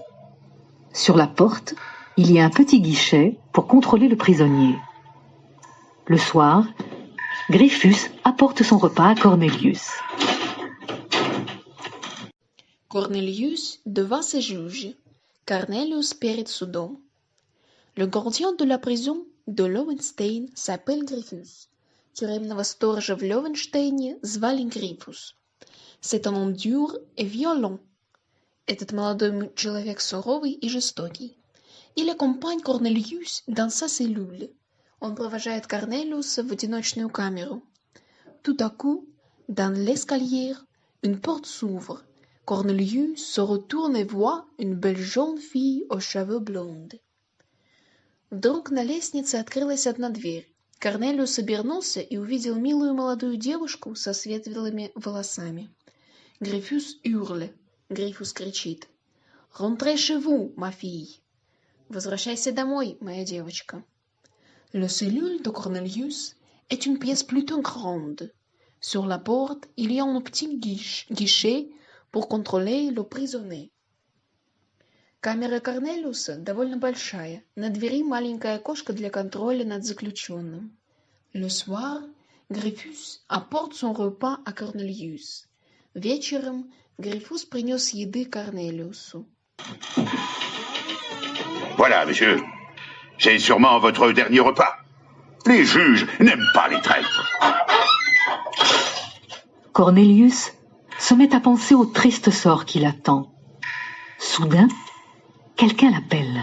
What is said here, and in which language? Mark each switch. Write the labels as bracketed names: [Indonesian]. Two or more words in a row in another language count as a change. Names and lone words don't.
[French] Sur la porte, il y a un petit guichet pour contrôler le prisonnier. Le soir, Gryphus apporte son repas à Cornelius. Cornelius devant ses juges. [Russian] Cornelius перед судом. [French] Le gardien de la prison de Lowenstein s'appelle Gryphus. [Russian] Тюремного сторожа в Левенштейне звали Грифус. [French] C'est un homme dur et violent. [Russian] Этот молодой человек суровый и жестокий. [French] Il accompagne Cornelius dans sa cellule. [Russian] Он провожает Корнелиуса в одиночную камеру. [French] Tout à coup, dans l'escalier, une porte s'ouvre. Cornelius se retourne et voit une belle jeune fille aux cheveux blonds. [Russian] Вдруг на лестнице открылась одна дверь. Корнелиус обернулся и увидел милую молодую девушку со светлыми волосами. Грифус hurle. Грифус кричит. [French] Rentrez chez vous, ma fille. [Russian] Возвращайся домой, моя девочка. [French] La cellule de Cornelius est une pièce plutôt grande. Sur la porte, il y a un petit guichet pour contrôler le prisonnier. [Russian] Камера Корнелиуса довольно большая. На двери маленькое окошко для контроля над заключенным. [French] Le soir, Gryphus apporte son repas à Cornelius. [Russian] Вечером Грифус принес еды Корнелиусу. [French] Voilà, monsieur. C'est sûrement votre dernier repas. Les juges n'aiment pas les traîtres. Cornelius se met à penser au triste sort qui l'attend. Soudain, quelqu'un l'appelle.